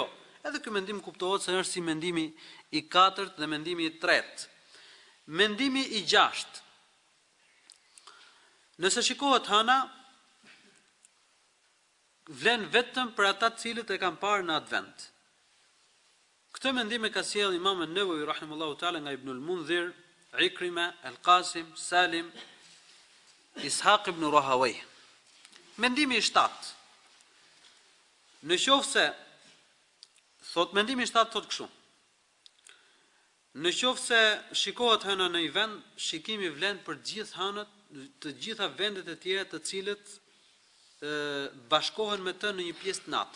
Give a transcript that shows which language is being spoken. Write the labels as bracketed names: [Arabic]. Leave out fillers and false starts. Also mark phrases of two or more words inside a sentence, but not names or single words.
[Albanian] Edhe ky mendim kuptohet se është si mendimi i katërt dhe mendimi i tretë. Mendimi i gjashtë. Nëse shikohet hëna, vlen vetëm për ata cilët e kanë parë në atë vend. Këtë mendim e ka sjellë Imam an-Nawawi [Arabic] رحمه الله تعالى [Albanian] nga Ibn al-Mundhir, Ikrima, Al-Qasim, Salim, Ishaq ibn Rahawayh. Mendimi i shtatë. Në qoftë se thot mendimi i shtatë thot kështu. Në qoftë se shikohet hëna në një vend, shikimi vlen për gjithë hënët, të gjitha vendet e tjera të cilët bashkohen me të në një pjesë të natës.